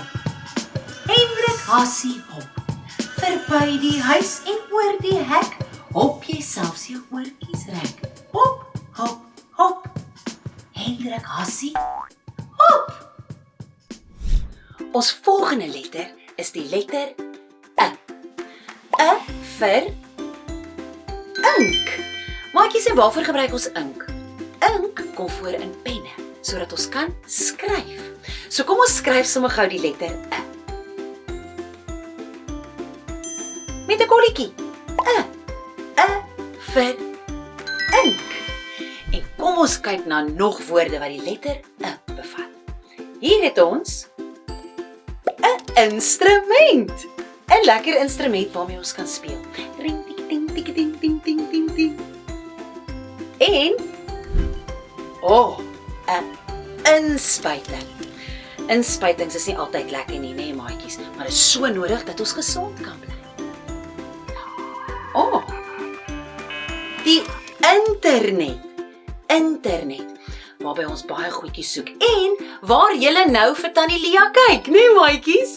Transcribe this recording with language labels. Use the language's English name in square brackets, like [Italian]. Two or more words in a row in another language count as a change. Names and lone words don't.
[Afrikaans] Hendrik Hassie, hop. Verby die huis en oor die hek. Hop jy selfs jou oortjies rek. Hop, hop, hop. Hendrik Hassie, hop. Ons volgende letter is die letter I. I vir ink. Maatjies, en waarvoor gebruik ons ink? Ink kom voor in penne, sodat ons kan skryf. So kom ons skryf sommer gou die letter I. Met 'n kolletjie. I vir ink. En kom ons kyk na nog woorde wat die letter I bevat. Hier het ons 'n instrument. 'n Lekker instrument waarmee ons kan speel. Ring tik ting tik ting ting ting ting ting. En 'n inspuiting. Inspuitings is nie altyd lekker nie, nee maatjies, maar dit is so nodig dat ons gesond kan bly. Die internet, waarby ons baie goedjies soek en waar julle nou vir Tannie Lia kyk, nee maatjies?